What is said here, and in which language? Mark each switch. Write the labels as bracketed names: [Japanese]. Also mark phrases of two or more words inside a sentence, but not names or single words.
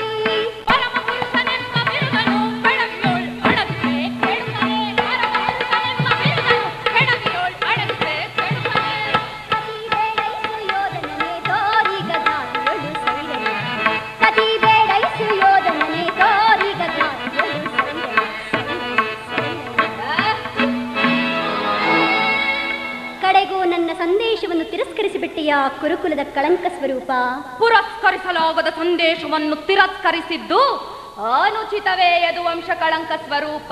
[Kannada] ಪರಮ ಪುರುಷನೆಂಬ ಬಿರುದನು ಬೆಳಗಿಯೋಳ್ ಅಡಗಿಸೆ ಕೆಡುತ್ತಾನೆ. ಪರಮ ಪುರುಷನೆಂಬ ಬಿರುದನು ಬೆಳಗಿಯೋಳ್ ಅಡಗಿಸೆ ಕೆಡುತ್ತಾನೆ. ಕತಿ ಬೇಡೈಸು ಯೋಧನನೆ ತೋರಿಗ ಜ್ಞಾತಿಯೊಳು ಸೈರನು. ಕತಿ ಬೇಡೈಸು ಯೋಧನನೆ ತೋರಿಗ ಜ್ಞಾತಿಯೊಳು ಸೈರನು. ಕಡೆಗೂ ನನ್ನ ಸಂದೇಶವನ್ನು ತಿರಸ್ಕರಿಸಿಬಿಟ್ಟೆಯ ಕುರುಕುಲದ ಕಳಂಕ ಸ್ವರೂಪ. ಪುರಸ್ಕರಿಸಲಾಗದ ಸಂದೇಶವನ್ನು ತಿರಸ್ಕರಿಸಿದ್ದು ಅನುಚಿತವೇ ಯದುವಂಶ ಕಳಂಕ ಸ್ವರೂಪ.